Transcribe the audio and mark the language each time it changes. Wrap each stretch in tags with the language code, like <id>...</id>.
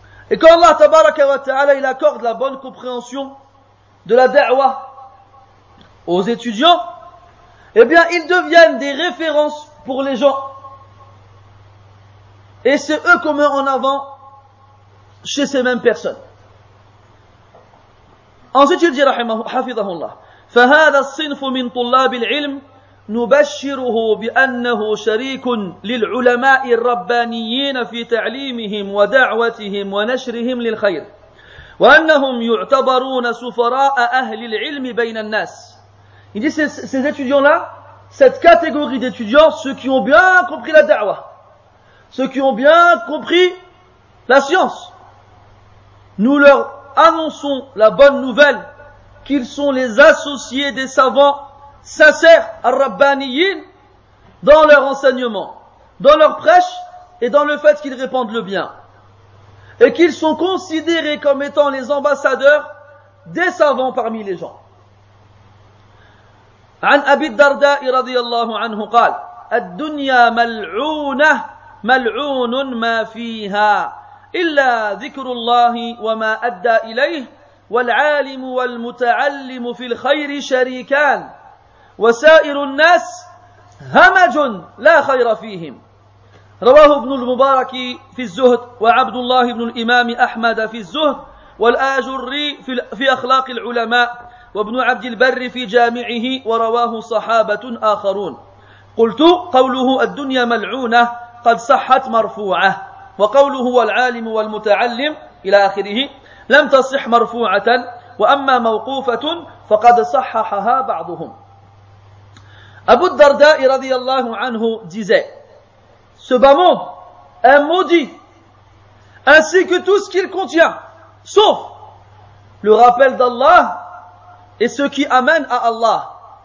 <fr>Et quand Allah tabaraka wa ta'ala il accorde la bonne compréhension de la da'wah aux étudiants, eh bien ils deviennent des références pour les gens. Et c'est eux qu'on met en avant chez ces mêmes personnes. Ensuite il dit hafidahullah,</fr> <ar>فهذا الصنف من طلاب العلم نبشره بأنه شريك للعلماء الربانيين في تعليمهم ودعوتهم ونشرهم للخير وأنهم يعتبرون سفراء أهل العلم بين الناس.</ar> <fr>Il dit ces étudiants-là, cette catégorie d'étudiants, ceux qui ont bien compris la da'wah, ceux qui ont bien compris la science, nous leur annonçons la bonne nouvelle qu'ils sont les associés des savants sincères, ar-rabbaniyin, dans leur enseignement, dans leur prêche et dans le fait qu'ils répandent le bien. Et qu'ils sont considérés comme étant les ambassadeurs des savants parmi les gens.</fr> <ar>عن أبي الدرداء رضي الله عنه قال الدنيا ملعونة ملعون ما فيها إلا ذكر الله وما أدى إليه والعالم والمتعلم في الخير شريكان وسائر الناس همج لا خير فيهم. رواه ابن المبارك في الزهد وعبد الله بن الإمام أحمد في الزهد والآجري في أخلاق العلماء وابن عبد البر في جامعه ورواه صحابة آخرون. قلت قوله الدنيا ملعونة قد صحت مرفوعة وقوله والعالم والمتعلم إلى آخره لم تصح مرفوعة وأما موقوفة فقد صححها بعضهم.</ar> <fr>Abu Darda radiyallahu anhu disait, ce bas monde est maudit, ainsi que tout ce qu'il contient, sauf le rappel d'Allah et ce qui amène à Allah.</fr>